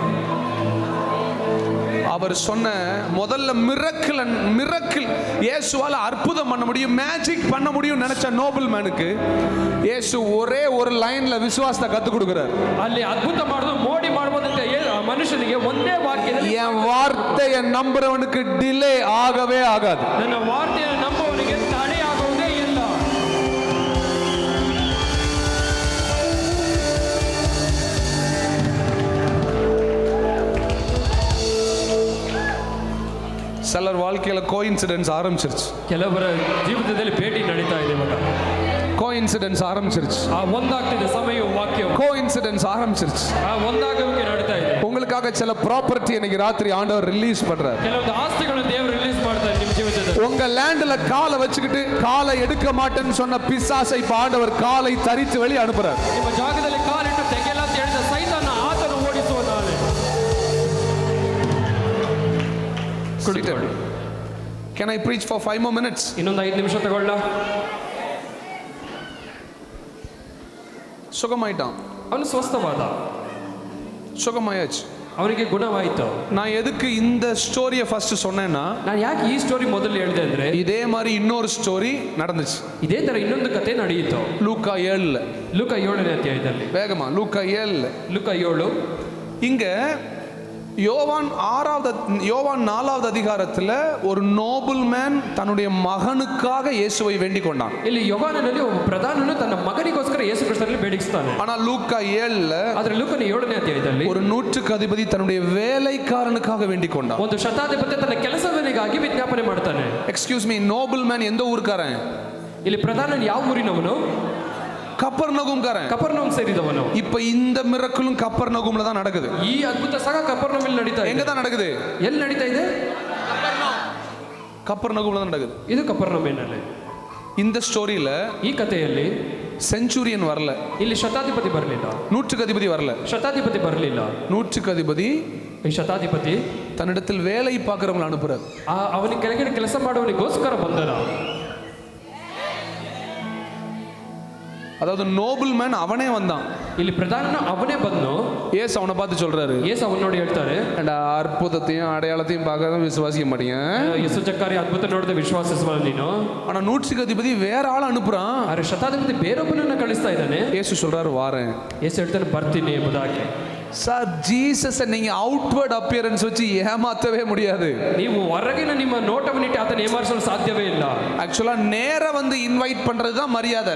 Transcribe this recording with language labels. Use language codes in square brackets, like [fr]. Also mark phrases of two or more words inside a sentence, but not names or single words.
[ta] அவர் சொன்ன முதல்ல மிரக்கிள் இயேசுவால அற்புதம் பண்ண முடியும், மேஜிக் பண்ண முடியும் நினைச்ச [en] noble man [ta] இயேசு ஒரே ஒரு லைன்ல விசுவாசத்தை கத்து கொடுக்கிறார். [kn] ಅಲ್ಲಿ ಅದ್ಭುತ ಮಾಡೋದು ಮೋಡಿ ಮಾಡಬಹುದು ಅಂತ ಮನುಷ್ಯನಿಗೆ ಒಂದೇ ವಾಕ್ಯದಲ್ಲಿ [ta] என் வார்த்தையை நம்புறவனுக்கு டிலே ஆகவே ஆகாது. [kn] ನನ್ನ ವಾರ್ತೆಯನ್ನು ನಂಬುವವನಿಗೆ ತಡೆಯಾಗುವುದೇ ಇಲ್ಲ. [ta] சிலர் வாழ்க்கையில கோயின்சிடென்ஸ் ஆரம்பிச்சிருச்சு. [kn] ಕೆಲವರ ಜೀವಿತದಲ್ಲಿ ಭೇಟಿ ನಡೀತಾ ಇದೆ ಇವಾಗ. [ta] கோயின்சிடென்ஸ் ஆரம்பிச்சிருச்சு. [kn] ಆ ಒಂದಾಗ್ತಿದೆ ಸಮಯ ವಾಕ್ಯ. [ta] கோயின்சிடென்ஸ் ஆரம்பிச்சிருச்சு. [kn] ಆ ಒಂದಾಗುವಿಕೆ ನಡೀತಾ ಇದೆ. [ta] உங்களுக்காக சில ப்ராப்பர்ட்டி இன்னைக்கு ராத்திரி ஆண்டவர் ரிலீஸ் பண்றார். [kn] ಕೆಲವೊಂದು ಆಸ್ತಿಗಳನ್ನು ದೇವರು ರಿಲೀಸ್ ಮಾಡ್ತಾರೆ ನಿಮ್ಮ ಜೀವಿತದಲ್ಲಿ. [ta] உங்க லேண்ட்ல காலை வச்சுக்கிட்டு காலை எடுக்க மாட்டேன்னு சொன்ன பிசாசை இப்ப ஆண்டவர் காலை தரித்து வெளியே அனுப்புறார். [kn] ನಿಮ್ಮ ಜಾಗದಲ್ಲಿ ಕಾಲಿಟ್ಟು ತೆಗೆಯಲ್ಲ ಅಂತ ಹೇಳಿದ ಸೈತಾನ ಆತನು ಓಡಿಸುವ ನಾಳೆ. ಕುಳಿತುಕೊಳ್ಳಿ. [en] Can I preach for 5 more minutes? [kn] ಇನ್ನೊಂದು 5 ನಿಮಿಷ ತಗೊಳ್ಳ. [ta] சுகமாயிட்டான். [kn] ಅವನು ಸ್ವಸ್ಥವಾದ. [ta] சுகமாயாச்சு. [kn] ಅವನಿಗೆ ಗುಣವಾಯಿತು. [ta] நான் எதுக்கு இந்த ஸ்டோரியை ஃபர்ஸ்ட் சொன்னேன்னா, [kn] ನಾನು ಯಾಕೆ ಈ ಸ್ಟೋರಿ ಮೊದಲು ಹೇಳಿದೆ ಅಂದ್ರೆ [ta] இதே மாதிரி இன்னொரு ஸ்டோரி நடந்துச்சு. [kn] ಇದೇ ತರ ಇನ್ನೊಂದು ಕಥೆ ನಡೆಯಿತು. [ta] லூக்கா 7ல. [kn] ಲೂಕ 7ನೇ ಅಧ್ಯಾಯದಲ್ಲಿ. [ta] வேகமா லூக்கா 7ல. [kn] ಲೂಕ 7. [ta] இங்க யோவான் 4வது அதிகாரத்துல ஒரு [en] noble man [ta] தன்னுடைய மகனுக்காக இயேசுவை வேண்டிக் கொண்டான். [kn] ಇಲ್ಲಿ ಯೋಹಾನನಲ್ಲಿ ಒಬ್ಬ ಪ್ರಧಾನನು ತನ್ನ ಮಗನಿಗೋಸ್ಕರ ಯೇಸು ಕ್ರಿಸ್ತನಲ್ಲಿ ಬೇಡಿಸ್ತಾನೆ. [ta] ஆனா லூக்கா 7ல [kn] ಆದ್ರೆ ಲೂಕನ 7ನೇ ಅಧ್ಯಾಯದಲ್ಲಿ [ta] ஒரு நூற்றுக்கு அதிபதி தன்னுடைய வேலைக்காரனுக்காக வேண்டிக் கொண்டான். [kn] ಒಂದು ಶತಾಧಿಪತಿ ತನ್ನ ಕೆಲಸವನಿಗಾಗಿ ವಿಜ್ಞಾಪನೆ ಮಾಡ್ತಾನೆ. [en] excuse me, noble man [ta] எந்த ஊர்க்காரன்? [kn] ಇಲ್ಲಿ ಪ್ರಧಾನನು ಯಾವ ಊರಿನವನು? [ta] கப்பர்நகூம்காரன். [kn] ಕಪರ್ನೌಮ್ ಸೇರಿದವನು. [ta] இப்ப இந்த மிரக்கலும் கப்பர்நகூம்ல தான் நடக்குது. [kn] ಈ ಅದ್ಭುತ ಸಹ ಕಪರ್ನೌಮಿல் ನಡೀತಾ ಇದೆ. [ta] எங்க தான் நடக்குது? [kn] ಎಲ್ಲಿ ನಡೀತಾ ಇದೆ? [ta] கப்பர்நகூம்ல தான் நடக்குது. [kn] ಇದು ಕಪರ್ನೌಮಿನಲ್ಲಿ. [ta] இந்த ஸ்டோரியில [kn] ಈ ಕಥೆಯಲ್ಲಿ [ta] செஞ்சுரியன் வரல. [kn] ಇಲ್ಲಿ ಶತಾಧಿಪತಿ ಬರಲಿಲ್ಲ. [ta] நூற்றுக்கு அதிபதி வரல. [kn] ಶತಾಧಿಪತಿ ಬರಲಿಲ್ಲ. [ta] நூற்றுக்கு அதிபதி [kn] ಈ ಶತಾಧಿಪತಿ [ta] தன்னிடத்தில் வேலை பார்க்கிறவங்களை அனுப்புறார். [kn] ಅವನಿಗೆ ಕೆಳಗಡೆ ಕೆಲಸ ಮಾಡುವವನಿಗೋಸ್ಕರ ಬಂದನ. [ta] அதாவது [en] noble man [ta] அவனே வந்தான். [kn] ಇಲ್ಲಿ ಪ್ರಧಾನ ಅವನೇ ಬಂದು [ta] ஏசு அவனை பார்த்து சொல்றாரு, [kn] ಯೇಸು ಅವನ ನೋಡಿ ಹೇಳ್ತಾರೆ, [ta] அற்புதத்தையும் அடையாளத்தையும் பார்க்காத விசுவாசிக்க மாட்டீங்க. [kn] ಯೇಸುಚಕ್ಕಾರಿ ಅದ್ಭುತ ನೋಡಿದ ವಿಶ್ವಾಸಿಸಲ್ಲ ನೀನು. [ta] ஆனா நூற்றுக்கு அதிபதி வேற ஆள் அனுப்புறான். [kn] ಆದ್ರೆ ಶತಾಧಿಪತಿ ಬೇರೊಬ್ಬನನ್ನ ಕಳಿಸ್ತಾ ಇದ್ದಾನೆ. [ta] ஏசு சொல்றாரு வாரேன். [kn] ಯೇಸು ಹೇಳ್ತಾನೆ ಬರ್ತೀನಿ ಎಂಬುದಾಗಿ. [ta] சார் ஜீசஸை நீங்க [en] outward appearance [ta] வச்சு ஏமாத்தவே முடியாது. [kn] ನೀವು ಹೊರಗಿನ ನಿಮ್ಮ ನೋಟವನ್ನಿಟ್ಟು ಆತನ ಏಮಾರಿಸಲು ಸಾಧ್ಯವೇ ಇಲ್ಲ. [ta] ஆக்சுவலா நேர வந்து இன்வைட் பண்றது தான் மரியாதை.